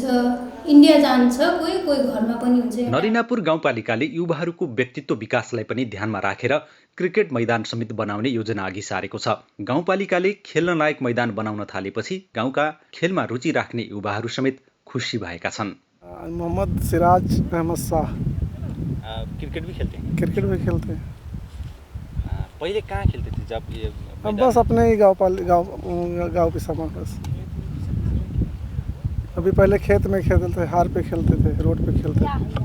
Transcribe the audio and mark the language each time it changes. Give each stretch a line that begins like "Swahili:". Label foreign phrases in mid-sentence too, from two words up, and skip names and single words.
Nepali: इन्डिया जान्छ, कोही कोही घरमा पनि हुन्छ। नरेनापुर गाउँपालिकाले युवाहरूको व्यक्तित्व विकासलाई पनि ध्यानमा राखेर क्रिकेट मैदान समेत बनाउने योजना अघि सारेको छ। गाउँपालिकाले खेल्न लायक मैदान बनाउन थालेपछि गाउँका खेलमा रुचि राख्ने युवाहरू समेत खुसी भएका छन्।
Hindi: मोहम्मद सिराज अहमद शाह क्रिकेट भी खेलते हैं? क्रिकेट भी खेलते हैं। पहले कहाँ खेलते थे जब ये? बस अपने ही गाँव के सामान बस। अभी पहले खेत में खेलते थे, हार पे खेलते थे, रोड पे खेलते थे।